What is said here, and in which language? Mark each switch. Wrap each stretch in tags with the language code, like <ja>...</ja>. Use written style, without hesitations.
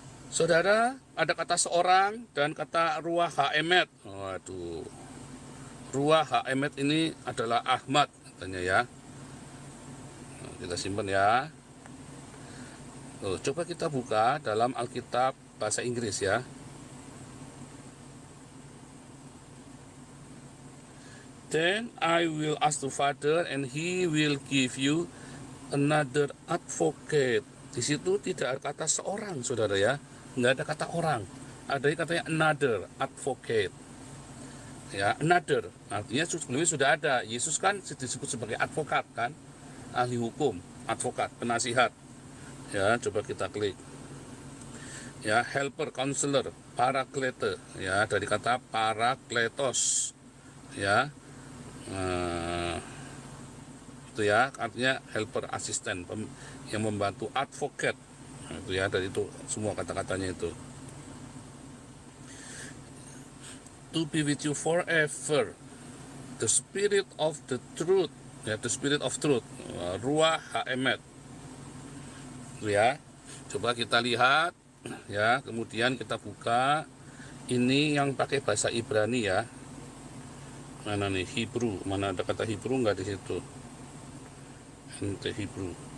<id>Saudara, ada kata seorang dan kata ruah ha-emet. Waduh. Ruah ha-emet ini adalah Ahmad katanya ya. Nah, kita simpan ya. Coba kita buka dalam Alkitab bahasa Inggris ya.</id> <en>Then I will ask the Father and he will give you another advocate.</en> <id>Di situ tidak ada kata seorang, saudara ya. Nggak ada kata orang. Ada katanya another advocate. Ya, another. Artinya sebelumnya sudah ada. Yesus kan disebut sebagai advokat kan. Ahli hukum, advokat, penasihat. Ya, coba kita klik. Ya, helper, counselor, paraklete. Ya, dari kata parakletos. Ya. Itu ya, artinya helper, asisten yang membantu, advocate. Nah, itu ya, dari itu semua kata-katanya itu.</id> <en>To be with you forever, the spirit of the truth, ya, the spirit of truth, ruah ha-emet.</en> <id>Itu ya, coba kita lihat ya, kemudian kita buka ini yang pakai bahasa Ibrani ya. Mana nih Hebrew, mana ada kata Hebrew nggak di situ? Ente Hebrew.</id>